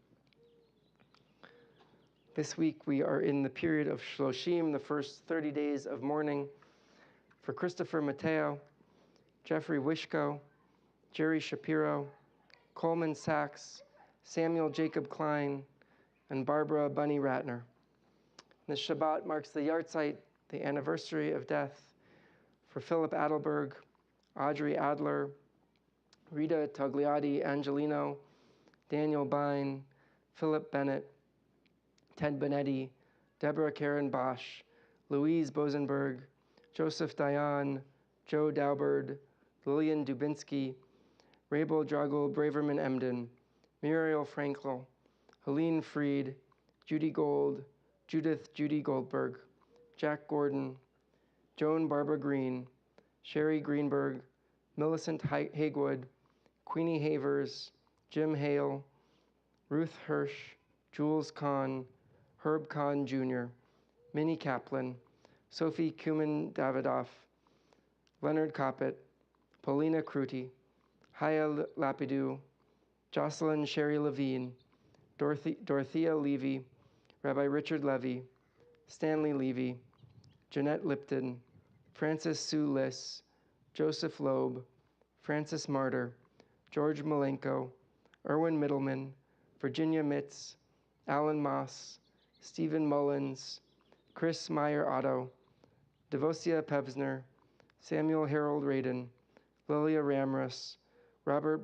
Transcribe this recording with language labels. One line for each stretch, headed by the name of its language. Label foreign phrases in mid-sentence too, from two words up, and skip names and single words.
English: This week we are in the period of Shloshim, the first 30 days of mourning, for Christopher Mateo, Jeffrey Wishko, Jerry Shapiro, Coleman Sachs, Samuel Jacob Klein, and Barbara Bunny Ratner. This Shabbat marks the yahrzeit, the anniversary of death, for Philip Adelberg, Audrey Adler, Rita Togliatti Angelino, Daniel Bine, Philip Bennett, Ted Benetti, Deborah Karen Bosch, Louise Bosenberg, Joseph Dayan, Joe Daubert, Lillian Dubinsky, Rabel Dragul Braverman Emden, Muriel Frankel, Helene Fried, Judy Gold, Judith Judy Goldberg, Jack Gordon, Joan Barbara Green, Sherry Greenberg, Millicent Hagewood, Queenie Havers, Jim Hale, Ruth Hirsch, Jules Kahn, Herb Kahn Jr., Minnie Kaplan, Sophie Kuman Davidoff, Leonard Coppett, Paulina Kruti, Haya Lapidou, Jocelyn Sherry Levine, Dorothea Levy, Rabbi Richard Levy, Stanley Levy, Jeanette Lipton, Francis Sue Liss, Joseph Loeb, Francis Martyr, George Malenko, Erwin Middleman, Virginia Mitz, Alan Moss, Stephen Mullins, Chris Meyer Otto, Devosia Pevsner, Samuel Harold Radin, Lilia Ramrus, Robert